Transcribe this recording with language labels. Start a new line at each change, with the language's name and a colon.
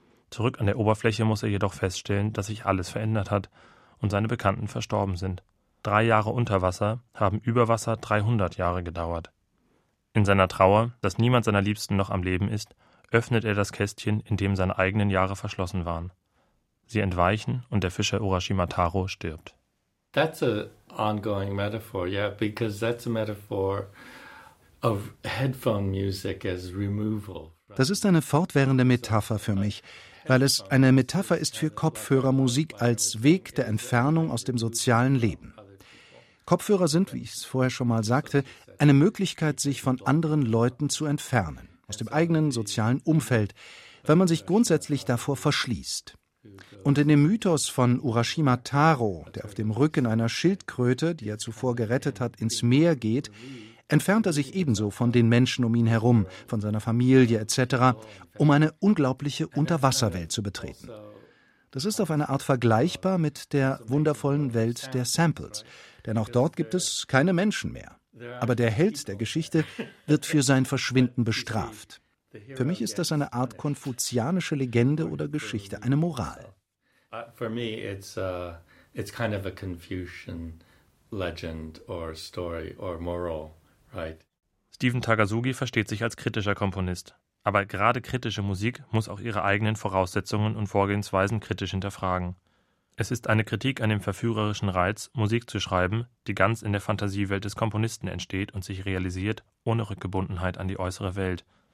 German: Zurück an der Oberfläche muss er jedoch feststellen, dass sich alles verändert hat und seine Bekannten verstorben sind. 3 Jahre unter Wasser haben über Wasser 300 Jahre gedauert. In seiner Trauer, dass niemand seiner Liebsten noch am Leben ist, öffnet er das Kästchen, in dem seine eigenen Jahre verschlossen waren. Sie entweichen und der Fischer Urashima Taro stirbt.
English: That's a ongoing metaphor, yeah, because that's a metaphor of headphone music as removal.
German: Das ist eine fortwährende Metapher für mich, weil es eine Metapher ist für Kopfhörermusik als Weg der Entfernung aus dem sozialen Leben. Kopfhörer sind, wie ich es vorher schon mal sagte, eine Möglichkeit, sich von anderen Leuten zu entfernen, aus dem eigenen sozialen Umfeld, weil man sich grundsätzlich davor verschließt. Und in dem Mythos von Urashima Taro, der auf dem Rücken einer Schildkröte, die er zuvor gerettet hat, ins Meer geht, entfernt er sich ebenso von den Menschen um ihn herum, von seiner Familie etc., um eine unglaubliche Unterwasserwelt zu betreten. Das ist auf eine Art vergleichbar mit der wundervollen Welt der Samples, denn auch dort gibt es keine Menschen mehr. Aber der Held der Geschichte wird für sein Verschwinden bestraft. Für mich ist das eine Art konfuzianische Legende oder Geschichte, eine Moral.
English: For me it's kind of a Confucian legend or story or moral, right?
German: Stephen Takasugi versteht sich als kritischer Komponist, aber gerade kritische Musik muss auch ihre eigenen Voraussetzungen und Vorgehensweisen kritisch hinterfragen. Es ist eine Kritik an dem verführerischen Reiz, Musik zu schreiben, die ganz in der Fantasiewelt des Komponisten entsteht und sich realisiert, ohne Rückgebundenheit an die äußere Welt.